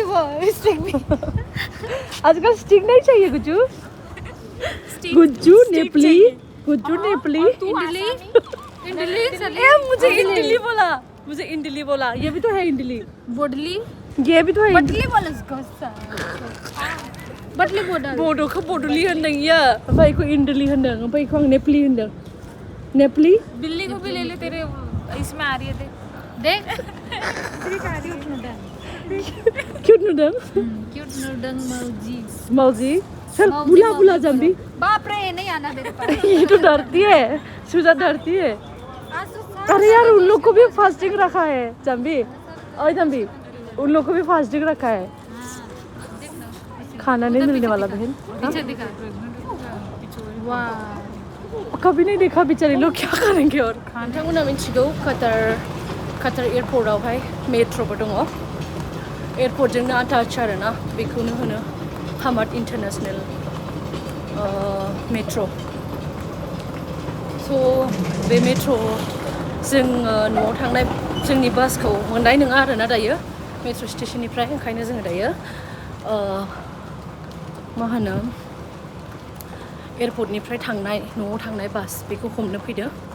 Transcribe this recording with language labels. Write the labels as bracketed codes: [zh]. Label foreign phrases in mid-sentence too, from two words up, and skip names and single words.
[hi] थी वो स्टिक भी आजकल स्टिक नहीं चाहिए गुज्जू गुज्जू नेपली इडली इडली ए मुझे इडली बोला ये भी तो है इडली बोडली ये भी तो है बटली बोला उसको बटली बोडल [brx] बोडोखौ बोडली होनदों इयो ओमफ्राय इखौ इडली होनदों ओमफ्राय इखौ आं नेपली होनदों नेपली [hi] बिल्ली को भी ले ले तेरे इसमें आ रही है देख [brx] क्यूट नुदों [hi] क्यूट नूडल मौजी मौजी सर बुला जम्बी बाप रे ये नहीं आना मेरे पास ये तो डरती है सुजा डरती है अरे यार उन लोग को भी फास्टिंग रखा है जम्बी ओए जम्बी उन लोग को भी फास्टिंग रखा है खाना नहीं मिलने वाला बहन पीछे दिखा वाह कभी नहीं देखा बेचारे लोग क्या करेंगे [brx] और नोंथांमोना मिथिगौ काटार एयारपर्टआवहाय मेट्र'बो दङ एयारपर्टजोंनो आटाच आरोना बेखौनो होनो हामाद [en] international metro' [brx] स' बे मेट्र' जों न'आव थांनाय जोंनि बासखौ मोननाय नङा आरोना दायो मेट्र' स्टेशननिफ्राय ओंखायनो जोङो दायो मा होनो एयारपर्टनिफ्राय थांनाय न'आव थांनाय बास बेखौ हमनो फैदो